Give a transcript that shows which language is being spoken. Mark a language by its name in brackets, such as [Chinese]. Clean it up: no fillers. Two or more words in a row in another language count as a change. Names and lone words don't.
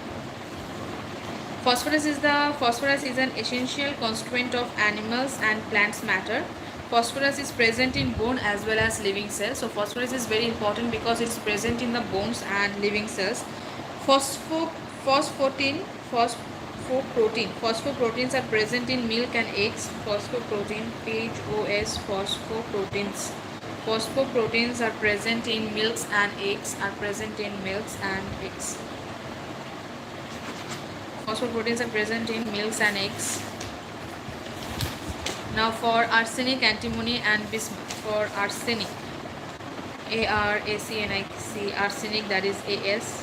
[English] Phosphorus is an essential constituent of animals and plants matter. Phosphorus is present in bone as well as living cells. So phosphorus is very important because it's present in the bones and living cells. Phosphoproteins are present in milk and eggs. Phosphoprotein, PHOS, phosphoproteins. Phosphoproteins are present in milks and eggs. Phosphoproteins are present in milks and eggs. Now for arsenic, antimony and bismuth. For arsenic, ARSENIC, arsenic, that is AS.